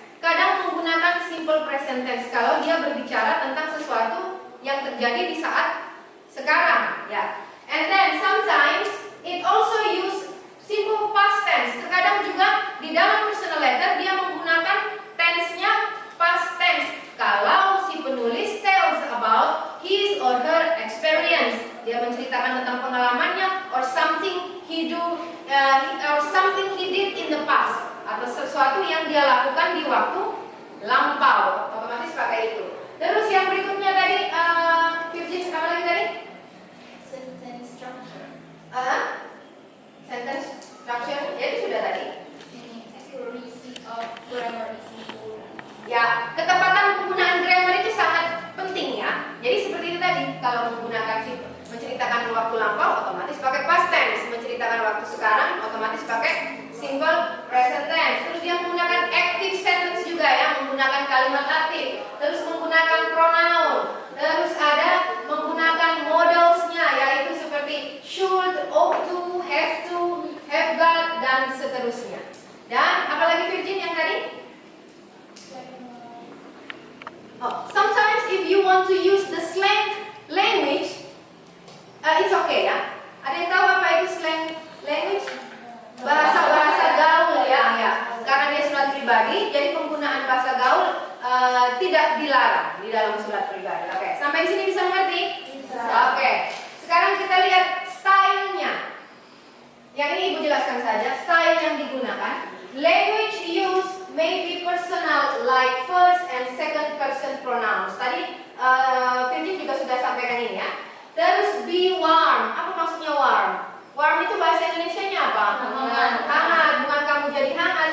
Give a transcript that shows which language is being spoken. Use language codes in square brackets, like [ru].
[id] Kadang menggunakan simple present tense kalau dia berbicara tentang sesuatu yang terjadi di saat sekarang, ya. [en] And then sometimes it also use simple past tense. [id] Terkadang juga di dalam personal letter dia menggunakan tense-nya past tense. Kalau si penulis [en] tells about his or her experience, [id] dia menceritakan tentang pengalamannya [en] or something he do or something he did in the past, [id] atau sesuatu yang dia lakukan di waktu lampau, otomatis pakai itu. Terus yang berikutnya tadi, Virgin, apa lagi tadi? [en] Sentence structure. [id] Sentence structure, ya itu sudah tadi. [en] Accuracy of grammar is important. [id] Ya, ketepatan penggunaan grammar itu sangat penting ya. Jadi seperti itu tadi, kalau menggunakan menceritakan waktu lampau, otomatis pakai past tense. Menceritakan waktu sekarang, otomatis pakai simple present tense. Terus dia menggunakan active sentence juga ya, menggunakan kalimat aktif. Terus menggunakan pronoun. Terus ada menggunakan modelsnya, yaitu seperti should, ought to, have got, dan seterusnya. Dan apalagi Virgin yang tadi? [en] Oh, sometimes if you want to use the slang language, it's okay ya. [id] Ada yang tahu apa itu slang language? Bahasa gaul ya. Karena dia surat pribadi, jadi penggunaan bahasa gaul tidak dilarang di dalam surat pribadi. Oke, sampai di sini bisa mengerti? Oke. Sekarang kita lihat stylenya. Yang ini Ibu jelaskan saja, style yang digunakan. [en] Language use may be personal like first and second person pronouns. [id] Tadi Virgin juga sudah sampaikan ini ya. Terus [en] be warm. [id] Apa maksudnya warm? Warm itu bahasa Indonesianya apa? Hangat. Bukan kamu jadi hangat.